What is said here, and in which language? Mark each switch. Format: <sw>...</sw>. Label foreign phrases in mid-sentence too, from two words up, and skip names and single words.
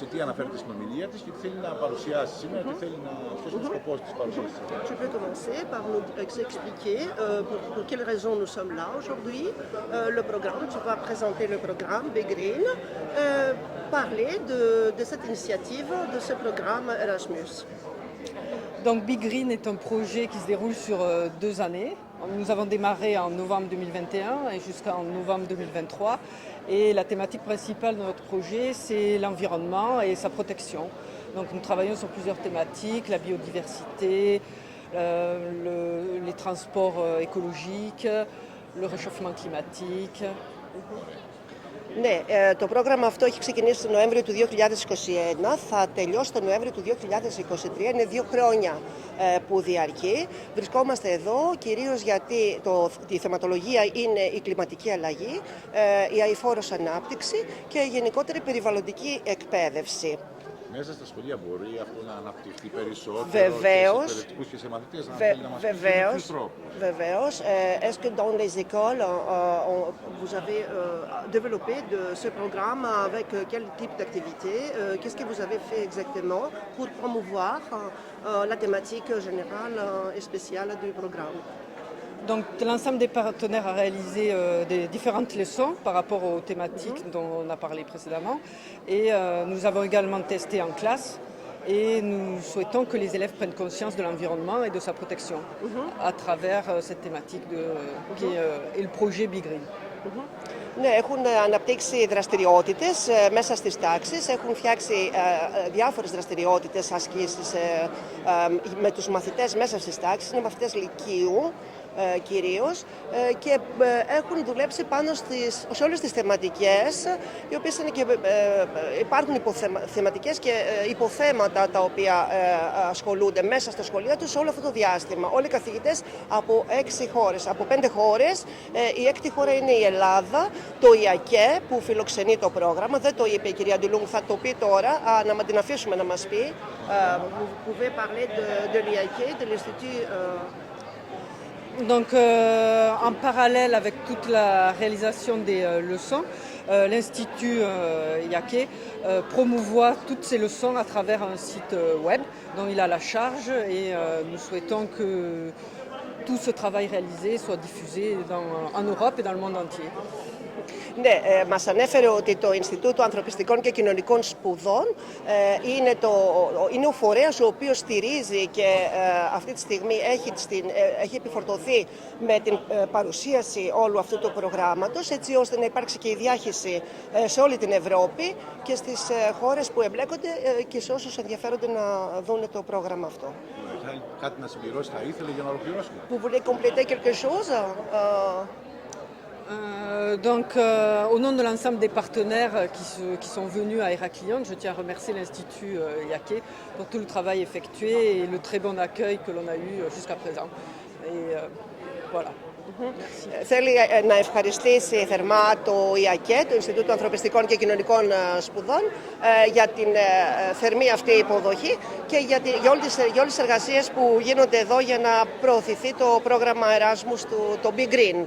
<el>αναφέρεται στην ομιλία της και τι θέλει να παρουσιάσει σήμερα, τι θέλει να... ποιος είναι ο σκοπός της παρουσίασης.</el> <fr>Tu peux commencer par nous expliquer pour quelles raisons nous sommes là aujourd'hui, le programme. Tu vas présenter le programme B-Green, parler de cette initiative, de ce programme Erasmus. Donc B-Green est un projet qui se déroule sur 2 années. Nous avons démarré en novembre 2021 et jusqu'en novembre 2023. Et la thématique principale de notre projet, c'est l'environnement et sa protection. Donc nous travaillons sur plusieurs thématiques, la biodiversité, les transports écologiques, le réchauffement climatique.</fr> <el>Ναι, το πρόγραμμα αυτό έχει ξεκινήσει τον Νοέμβριο του 2021, θα τελειώσει τον Νοέμβριο του 2023, είναι 2 χρόνια που διαρκεί. Βρισκόμαστε εδώ κυρίως γιατί η θεματολογία είναι η κλιματική αλλαγή, η αειφόρος ανάπτυξη και η γενικότερη περιβαλλοντική εκπαίδευση. Μέσα στα σχολεία μπορεί αυτό να αναπτυχθεί περισσότερο Βεβαίως, και σε εκπαιδευτικούς και σε μαθητές να θέλει να μας πει με ποιους τρόπους. Βεβαίως.</el> <fr>Est-ce que dans les écoles, vous avez développé ce programme avec quel type d'activité? Qu'est-ce que vous avez fait exactement pour promouvoir la thématique générale et spéciale du programme? Donc l'ensemble des partenaires a réalisé des différentes leçons par rapport aux thématiques dont on a parlé précédemment. Et nous avons également testé en classe et nous souhaitons que les élèves prennent conscience de l'environnement et de sa protection à travers cette thématique qui est le projet B-Green.</fr> <el>Ναι, έχουν αναπτύξει δραστηριότητες μέσα στις τάξεις, έχουν φτιάξει διάφορες δραστηριότητες, ασκήσεις με τους μαθητές μέσα στις τάξεις, είναι μαθητές λυκείου κυρίως και έχουν δουλέψει πάνω σε όλες τις θεματικές, οι οποίες είναι και, υπάρχουν θεματικές και υποθέματα τα οποία ασχολούνται μέσα στα σχολεία τους όλο αυτό το διάστημα. Όλοι οι καθηγητές από 6 χώρες, από 5 χώρες, η έκτη χώρα είναι η Ελλάδα, το I.A.K.E που φιλοξενεί το πρόγραμμα, δεν το είπε η κυρία Ντουλούγκ, θα το πει τώρα, να την αφήσουμε να μας πει.</el> <fr>Vous pouvez parler de l'I.A.K.E, de l'Institut. Donc en parallèle avec toute la réalisation des leçons, l'Institut I.A.K.E promouvoit toutes ces leçons à travers un site web dont il a la charge et nous souhaitons que tout ce travail réalisé soit diffusé en Europe et dans le monde entier.</fr> <el>Ναι, μας ανέφερε ότι το Ινστιτούτο Ανθρωπιστικών και Κοινωνικών Σπουδών είναι ο φορέας ο οποίος στηρίζει και αυτή τη στιγμή έχει επιφορτωθεί με την παρουσίαση όλου αυτού του προγράμματος, έτσι ώστε να υπάρξει και η διάχυση σε όλη την Ευρώπη και στις χώρες που εμπλέκονται και σε όσους ενδιαφέρονται να δουν το πρόγραμμα αυτό. Κάτι να συμπληρώσει θα ήθελε για να ολοκληρώσουμε.</el> <fr>Vous voulez compléter quelque chose? Donc, au nom de l'ensemble des partenaires qui sont venus à I.A.K.E, je tiens à remercier l'Institut I.A.K.E pour tout le travail effectué et le très bon accueil que l'on a eu jusqu'à présent. Et voilà.</fr> <el>Θέλει να ευχαριστήσει θερμά το I.A.K.E, το Ινστιτούτο Ανθρωπιστικών και Κοινωνικών Σπουδών, για την θερμή αυτή υποδοχή και για όλες τις εργασίες που γίνονται εδώ για να προωθηθεί το πρόγραμμα Erasmus, το B-Green.</el>